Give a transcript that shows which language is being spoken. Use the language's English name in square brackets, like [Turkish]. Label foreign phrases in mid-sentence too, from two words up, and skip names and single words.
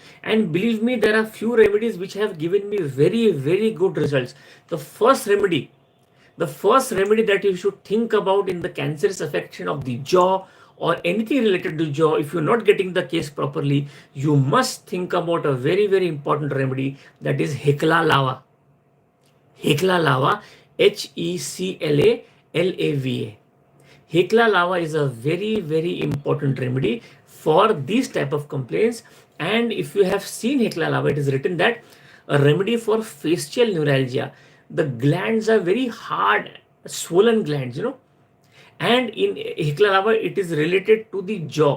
[English] And believe me, there are few remedies which have given me very, very good results. The first remedy that you should think about in the cancerous affection of the jaw or anything related to jaw, if you're not getting the case properly, you must think about a very, very important remedy, that is Hecla lava. Hecla lava, Hecla-lava. Hecla lava is a very, very important remedy for these type of complaints. And if you have seen Hecla lava, it is written that a remedy for facial neuralgia. The glands are very hard, swollen glands, and in Hecla lava, it is related to the jaw.